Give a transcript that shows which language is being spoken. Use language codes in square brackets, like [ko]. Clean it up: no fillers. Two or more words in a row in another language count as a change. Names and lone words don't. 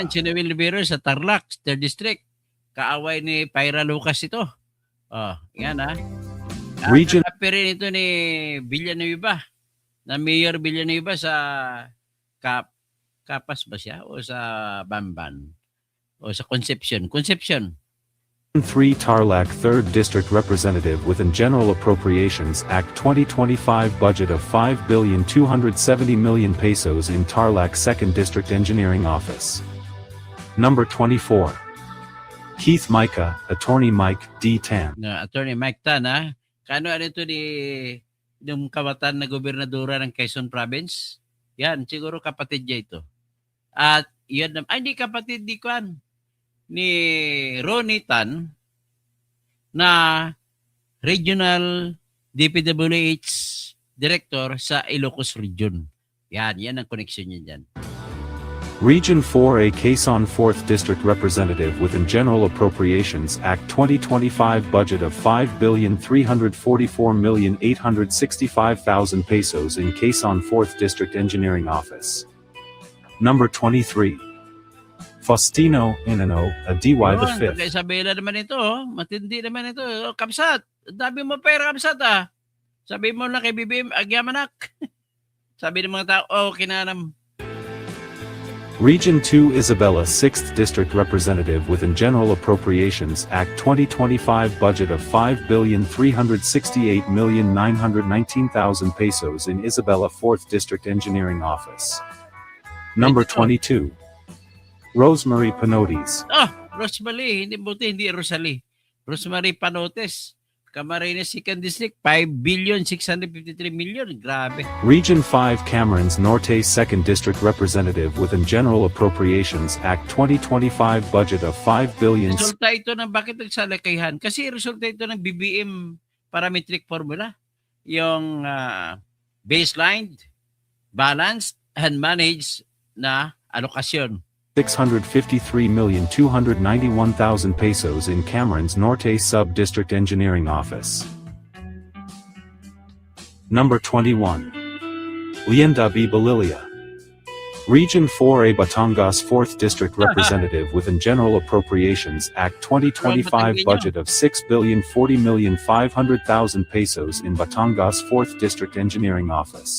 [tl] Ayan, si Noel Rivera sa Tarlac, [en] 3rd District. [tl] Kaaway ni Pyra Lucas ito. Yan ha. Region- Kape rin ito ni Villanueva. Na Mayor Villanueva sa Kapas ba siya? O sa Bamban? O sa Concepcion? Concepcion. [en] 3 Tarlac 3rd District Representative within General Appropriations Act 2025 budget of 5,270,000,000 pesos in Tarlac 2nd District Engineering Office. [tl] Number 24. Keith Micah, Attorney Mike D. Tan. Attorney Mike Tan ha. Kano ano ito ni yung kawatan na gobernadora ng Quezon Province? Yan, siguro kapatid niya ito. At yan, hindi kapatid ni Kwan. Ni Ronnie Tan na [en] Regional DPWH Director [tl] sa Ilocos Region. Yan ang connection niya dyan. [en] Region 4A Quezon 4th District Representative within General Appropriations Act 2025 budget of 5,344,865,000 pesos in Quezon 4th District Engineering Office. [tl] Number 23. Faustino Inano, a DY the 5th. Isabela naman ito, matindi naman ito. Kamsat, dami mo pera Kamsat Sabi mo lang kay BBM, agyamanak. Sabi ng mga tao, kinanam. [en] Region 2 Isabela 6th District Representative within General Appropriations Act 2025 budget of 5,368,919,000 pesos in Isabela 4th District Engineering Office. [tl] Number 22. Rosemary Panotes. Rosemary, hindi Rosalie. Rosemary Panotes. Camarines [en] 2nd District, [tl] 5,653,000,000. Grabe. [en] Region 5 Camarines Norte 2nd District Representative within General Appropriations Act 2025 budget of 5 billion. [tl] Resulta ito ng bakit nagsalakayan? Kasi resulta ito ng [en] BBM parametric formula. [tl] Yung [en] baseline, balanced, and managed [tl] na alokasyon. [en] 653,291,000 pesos in Camarines Norte Sub-District Engineering Office. [tl] Number 21. Lienda B. Balilia. [en] Region 4A Batangas 4th District Representative within General Appropriations Act 2025 budget of 6,040,500,000 pesos in Batangas 4th District Engineering Office.